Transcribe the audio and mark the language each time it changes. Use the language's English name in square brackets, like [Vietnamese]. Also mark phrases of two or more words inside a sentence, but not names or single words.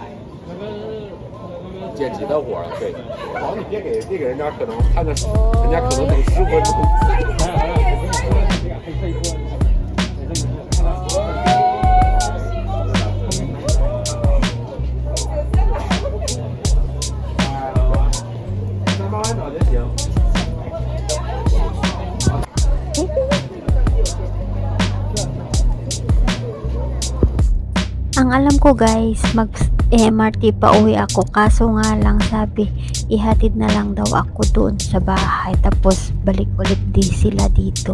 [Chinese] 剪辑的活儿，对，好，你别给人家可能看着，人家可能等10分钟。慢慢找就行。 [Filipino] Ang alam ko guys, mag-MRT pa uwi ako, kaso nga lang sabi, ihatid na lang daw ako doon sa bahay, tapos balik ulit di sila dito.